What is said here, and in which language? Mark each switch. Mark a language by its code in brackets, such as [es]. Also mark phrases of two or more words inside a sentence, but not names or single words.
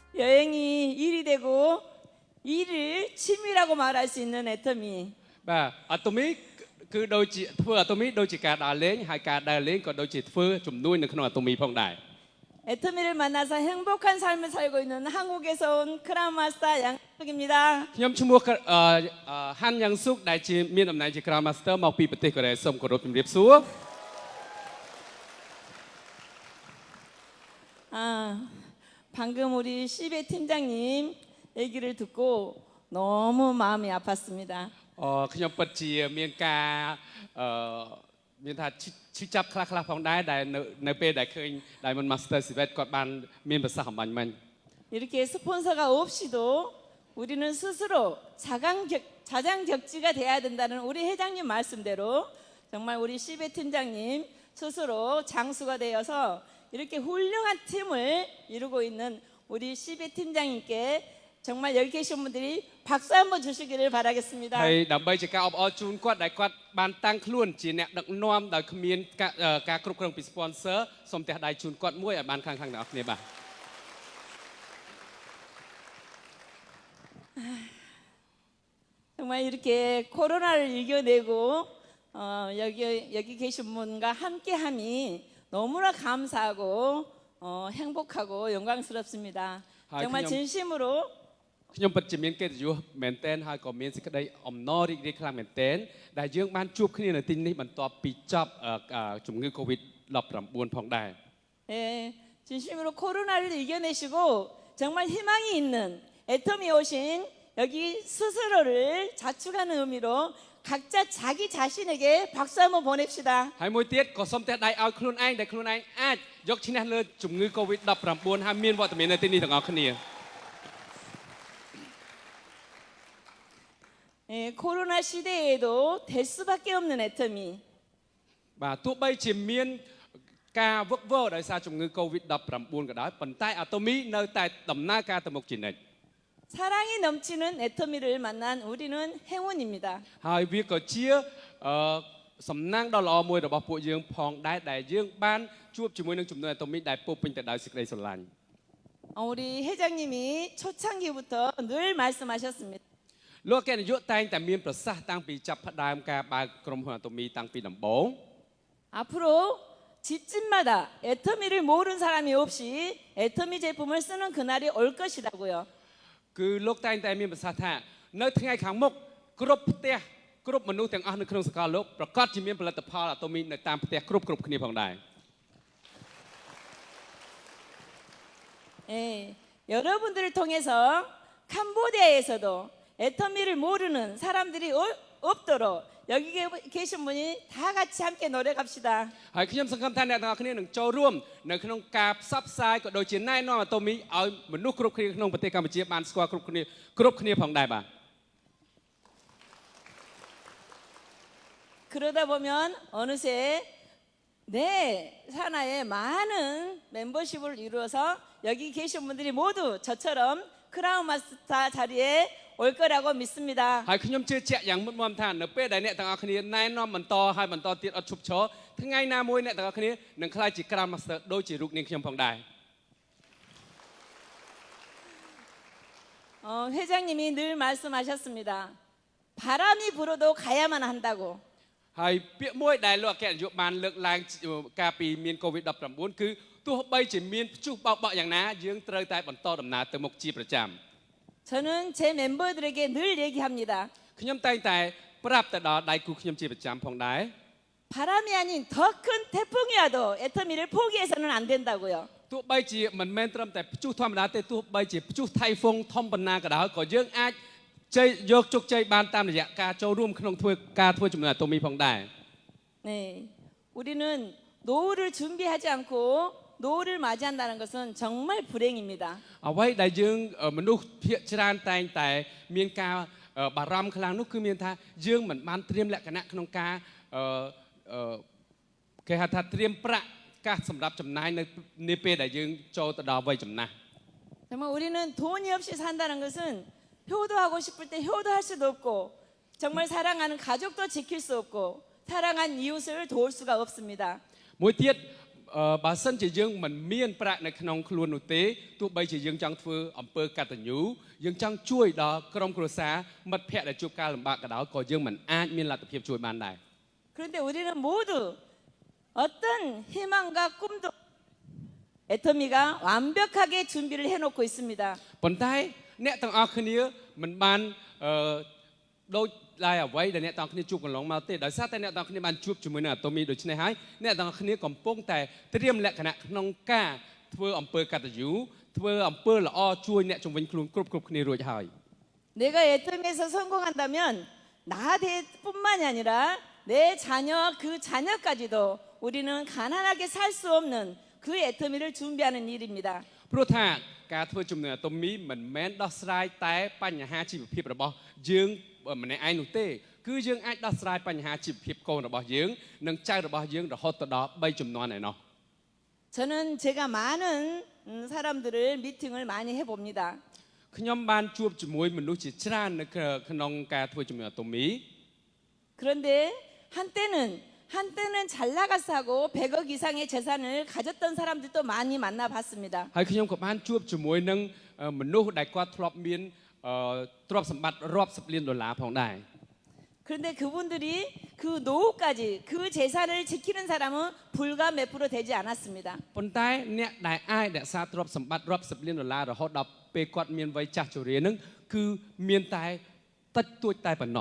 [ko] 여행이 일이 되고 일을 취미라고 말할 수 있는 애터미. [km] បាទអាតូមីគឺដូចជាធ្វើអាតូមីដូចជាការដើរលេងហើយការដើរលេងក៏ដូចជាធ្វើជំនួយនៅក្នុងអាតូមីផងដែរ [ko] 애터미를 만나서 행복한 삶을 살고 있는 한국에서 온 크라운마스터 양석입니다. [km] ខ្ញុំឈ្មោះហាន់យ៉ាងសុកដែលជាមានតំណែងជា [en] Crown Master [km] មកពីប្រទេសកូរ៉េសូមគោរពជំរាបសួរ [ko] 방금 우리 시베 팀장님 얘기를 듣고 너무 마음이 아팠습니다. [km] ខ្ញុំពិតជាមានការមានថាឈឺចាប់ខ្លះៗផងដែរដែលនៅពេលដែលឃើញ [en] Diamond Master [km] Civet គាត់បានមានប្រសាសន៍អំបញ្ញមិញ [ko] 이렇게 스폰서가 없이도 우리는 스스로 자장격지가 돼야 된다는 우리 회장님 말씀대로 정말 우리 시베 팀장님 스스로 장수가 되어서 이렇게 훌륭한 팀을 이루고 있는 우리 시베 팀장님께 정말 여기 계신 분들이 박수 한번 주시기를 바라겠습니다. [km] ហើយដើម្បីជាការអបអរជូនគាត់ដែលគាត់បានតាំងខ្លួនជាអ្នកដឹកនាំដោយគ្មានការគ្រប់គ្រងពី sponsor សូមទះដៃជូនគាត់មួយឲ្យបានខ្លាំងៗទាំងអស់គ្នាបាទ [ko] 정말 이렇게 코로나를 이겨내고 여기 계신 분과 함께함이 너무나 감사하고 행복하고 영광스럽습니다. 정말 진심으로 [km] ខ្ញុំពិតជាមានកិត្តិយសមែនទែនហើយក៏មានសេចក្តីអំណររីករាយខ្លាំងមែនទែនដែលយើងបានជួបគ្នានៅទីនេះបន្ទាប់ពីចប់ជំងឺ COVID-19 ផងដែរ [ko] 예, 진심으로 코로나를 이겨내시고 정말 희망이 있는 애터미 오신 여기 스스로를 자축하는 의미로 각자 자기 자신에게 박수 한번 보냅시다. [km] ហើយមួយទៀតក៏សូមទះដៃឲ្យខ្លួនឯងដែលខ្លួនឯងអាចយកឈ្នះលើជំងឺ COVID-19 ហើយមានវត្តមាននៅទីនេះទាំងអស់គ្នា [ko] 예, 코로나 시대에도 될 수밖에 없는 애터미. [km] បាទទោះបីជាមានការវឹកវរដោយសារជំងឺ COVID-19 ក៏ដោយប៉ុន្តែអាតូមីនៅតែដំណើរការទៅមុខជានិច្ច [ko] 사랑이 넘치는 애터미를 만난 우리는 행운입니다. [km] ហើយវាក៏ជាសំណាងដ៏ល្អមួយរបស់ពួកយើងផងដែរដែលយើងបានជួបជាមួយនឹងចំនួនអាតូមីដែលពោពេញទៅដោយសេចក្តីស្រឡាញ់ [ko] 우리 회장님이 초창기부터 늘 말씀하셨습니다. [km] លោកអគ្គនាយកតែងតែមានប្រសាសន៍តាំងពីចាប់ផ្ដើមការបើកក្រុមហ៊ុនអាតូមីតាំងពីដំបូង [ko] 앞으로 집집마다 애터미를 모르는 사람이 없이 애터미 제품을 쓰는 그날이 올 것이라고요. [km] គឺលោកតែងតែមានប្រសាសន៍ថានៅថ្ងៃខាងមុខគ្រប់ផ្ទះគ្រប់មនុស្សទាំងអស់នៅក្នុងសកលលោកប្រកាសជាមានផលិតផលអាតូមីនៅតាមផ្ទះគ្រប់គ្នាផងដែរ [ko] 예, 여러분들을 통해서 캄보디아에서도 애터미를 모르는 사람들이 없도록 여기 계신 분이 다 같이 함께 노래 갑시다. [km] ហើយខ្ញុំសង្ឃឹមថាអ្នកទាំងអស់គ្នានឹងចូលរួមនៅក្នុងការផ្សព្វផ្សាយក៏ដូចជាណែនាំអាតូមីឲ្យមនុស្សគ្រប់គ្នាក្នុងប្រទេសកម្ពុជាបានស្គាល់គ្រប់គ្នាផងដែរបាទ [ko] 그러다 보면 어느새 내 산하에 많은 멤버십을 이루어서 여기 계신 분들이 모두 저처럼 [en] Crown Master [ko] 자리에 올 거라고 믿습니다. [km] ហើយខ្ញុំជឿជាក់យ៉ាងមុតមមថានៅពេលដែលអ្នកទាំងអស់គ្នាណែនាំបន្តហើយបន្តទៀតអត់ឈប់ឈរថ្ងៃណាមួយអ្នកទាំងអស់គ្នានឹងក្លាយជា [en] Crown Master [km] ដូចជារូបនាងខ្ញុំផងដែរ [ko] 회장님이 늘 말씀하셨습니다. 바람이 불어도 가야만 한다고. [km] ហើយពាក្យមួយដែលលោកអគ្គនាយកបានលើកឡើងកាលពីមាន COVID-19 គឺទោះបីជាមានព្យុះបោកបក់យ៉ាងណាយើងត្រូវតែបន្តដំណើរទៅមុខជាប្រចាំ [ko] 저는 제 멤버들에게 늘 얘기합니다. [km] ខ្ញុំតែងតែប្រាប់ទៅដល់ដៃគូខ្ញុំជាប្រចាំផងដែរ [ko] 바람이 아닌 더 큰 태풍이 와도 애터미를 포기해서는 안 된다고요. [km] ទោះបីជាមិនមែនត្រឹមតែព្យុះធម្មតាទេទោះបីជាព្យុះថៃហ្វុងធំប៉ុណ្ណាក៏ដោយក៏យើងអាចយកជោគជ័យបានតាមរយៈការចូលរួមក្នុងការធ្វើជំនួយអាតូមីផងដែរ [ko] 네, 우리는 노후를 준비하지 않고 노후를 맞이한다는 것은 정말 불행입니다. [km] អ្វីដែលយើងមនុស្សភាគច្រើនតែងតែមានការបារម្ភខ្លាំងនោះគឺមានថាយើងមិនបានត្រៀមលក្ខណៈក្នុងការគេហៅថាត្រៀមប្រាក់កាសសម្រាប់ចំណាយនៅពេលដែលយើងចូលទៅដល់វ័យចំណាស់ [ko] 정말 우리는 돈이 없이 산다는 것은 효도하고 싶을 때 효도할 수도 없고 정말 사랑하는 가족도 지킬 수 없고 사랑한 이웃을 도울 수가 없습니다. [km] មួយទៀតបើសិនជាយើងមិនមានប្រាក់នៅក្នុងខ្លួននោះទេទោះបីជាយើងចង់ធ្វើអំពើកតញ្ញូយើងចង់ជួយដល់ក្រុមគ្រួសារមិត្តភ័ក្តិដែលជួបការលំបាកក៏ដោយក៏យើងមិនអាចមានលទ្ធភាពជួយបានដែរ [ko] 그런데 우리는 모두 어떤 희망과 꿈도 애터미가 완벽하게 준비를 해놓고 있습니다. [km] ប៉ុន្តែអ្នកទាំងអស់គ្នាមិនបានដូចឡាយអ្វីដែលអ្នកទាំងអស់គ្នាជួបកន្លងមកទេដោយសារតែអ្នកទាំងអស់គ្នាបានជួបជាមួយនឹងអាតូមីដូច្នេះហើយអ្នកទាំងអស់គ្នាកំពុងតែត្រៀមលក្ខណៈក្នុងការធ្វើអំពើកតញ្ញូធ្វើអំពើល្អជួយអ្នកជំនាញខ្លួនគ្រប់គ្នារួចហើយ [ko] 내가 애터미에서 성공한다면 나뿐만이 아니라 내 자녀 그 자녀까지도 우리는 가난하게 살 수 없는 그 애터미를 준비하는 일입니다. [km] ព្រោះថាការធ្វើជំនួយអាតូមីមិនមែនដោះស្រាយតែបញ្ហាជីវភាពរបស់យើងម្នាក់ឯងនោះទេគឺយើងអាចដោះស្រាយបញ្ហាជីវភាពកូនរបស់យើងនិងចៅរបស់យើងរហូតដល់3ជំនាន់ឯណោះ [ko] 저는 제가 많은 사람들을 미팅을 많이 해봅니다. [km] ខ្ញុំបានជួបជាមួយមនុស្សជាច្រើននៅក្នុងការធ្វើជំនួយអាតូមី [ko] 그런데 한때는 잘 나가서 하고 100억 이상의 재산을 가졌던 사람들도 많이 만나봤습니다. [km] ហើយខ្ញុំក៏បានជួបជាមួយនឹងមនុស្សដែលគាត់ធ្លាប់មានទ្រព្យសម្បត្តិរាប់សិបលានដុល្លារផងដែរ [ko] 그런데 그분들이 그 노후까지 그 재산을 지키는 사람은 불과 몇 프로 되지 않았습니다. [km] ប៉ុន្តែអ្នកដែលអាចរក្សាទ្រព្យសម្បត្តិរាប់សិបលានដុល្លាររហូតដល់ពេលគាត់មានវ័យចាស់ជរានឹងគឺមានតែតិចតួចតែប៉ុណ្ណោះ